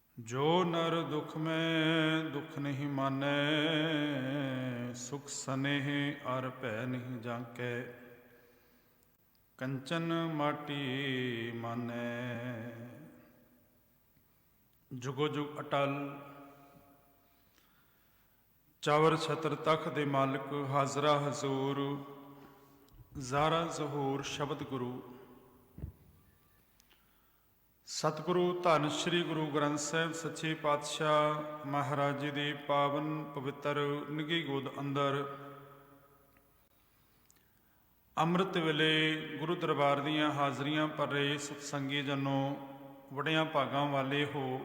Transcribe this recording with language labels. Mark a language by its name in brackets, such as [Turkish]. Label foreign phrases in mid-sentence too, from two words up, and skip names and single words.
[Braj] जो नर दुख में दुख नहीं मानै, सुख सनेह अर भै नहीं जांकै, कंचन माटी मानै। [Punjabi] ਜੁਗੋ ਜੁਗ ਅਟਲ ਚਾਵਰ ਛਤ੍ਰ ਤਖ ਦੇ ਮਾਲਿਕ, ਹਾਜਰਾ ਹਜੂਰ ਜ਼ਾਰਾ ਜ਼ਹੂਰ ਸ਼ਬਦ ਗੁਰੂ। ਸਤਿਗੁਰੂ ਧੰਨ ਸ਼੍ਰੀ ਗੁਰੂ ਗ੍ਰੰਥ ਸਾਹਿਬ ਸੱਚੇ ਪਾਤਸ਼ਾਹ ਮਹਾਰਾਜ ਜੀ ਦੇ ਪਾਵਨ ਪਵਿੱਤਰ ਨਿੱਘੀ ਗੋਦ ਅੰਦਰ ਅੰਮ੍ਰਿਤ ਵੇਲੇ ਗੁਰੂ ਦਰਬਾਰ ਦੀਆਂ ਹਾਜ਼ਰੀਆਂ ਭਰ ਰਹੇ ਸਤਸੰਗੀ ਜਨੋ, ਵਡਿਆਂ ਭਾਗਾਂ ਵਾਲੇ ਹੋ।